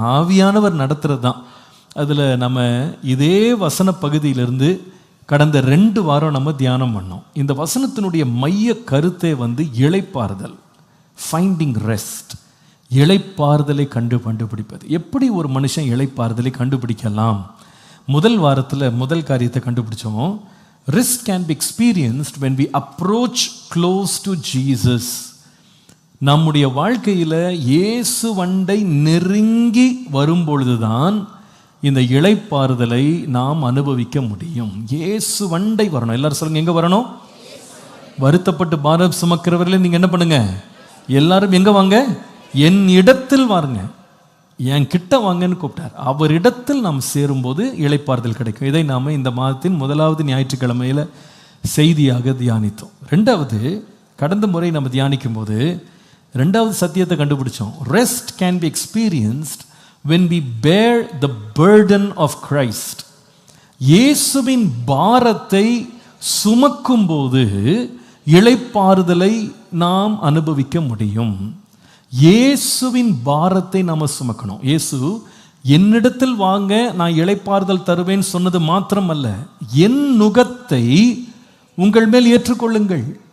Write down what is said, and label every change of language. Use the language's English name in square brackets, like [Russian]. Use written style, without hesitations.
[Tamil] ஆவியானவர் நடத்துகிறது தான். அதில் நம்ம இதே வசன பகுதியிலிருந்து கடந்த 2 வாரம் நம்ம தியானம் பண்ணோம். இந்த வசனத்தினுடைய மைய கருத்தை இளைப்பாறுதல், ஃபைண்டிங் ரெஸ்ட், இளைப்பாறுதலை கண்டுபிடிப்பது. எப்படி ஒரு மனுஷன் இளைப்பாறுதலை கண்டுபிடிக்கலாம்? முதல் வாரத்தில் முதல் காரியத்தை கண்டுபிடிச்சோம். [English] Rest can be experienced when we approach close to Jesus. [Tamil] நம்முடைய வாழ்க்கையில் இயேசுவண்டை நெருங்கி வரும்பொழுதுதான் இந்த இளைப்பாறுதலை நாம் அனுபவிக்க முடியும். இயேசுவண்டை வரணும். எல்லாரும் சொல்லுங்க, எங்க வரணும்? வருத்தப்பட்டு பாரம் சுமக்கிறவர்களே, நீங்க என்ன பண்ணுங்க? எல்லாரும் எங்க வாங்க? என் இடத்தில் வாருங்க, என் கிட்ட வாங்கன்னு கூப்பிட்டார். அவரிடத்தில் நாம் சேரும்போது இளைப்பாறுதல் கிடைக்கும். இதை நாம் இந்த மாதத்தின் 1வது ஞாயிற்றுக்கிழமையில் செய்தியாக தியானித்தோம். 2வது, கடந்த முறை நம்ம தியானிக்கும் போது 2வது சத்தியத்தை கண்டுபிடிச்சோம். [English] Rest can be experienced when we bear the burden of Christ. [Tamil] இயேசுவின் பாரத்தை சுமக்கும் போது இளைப்பாறுதலை நாம் அனுபவிக்க முடியும். இயேசுவின் பாரத்தை நாம் சுமக்கணும். இயேசு என்னிடத்தில் வாங்க, நான் இளைப்பாறுதல் தருவேன் சொன்னது மாத்திரமல்ல, என் நுகத்தை உங்கள் மேல் ஏற்றுக்கொள்ளுங்கள்.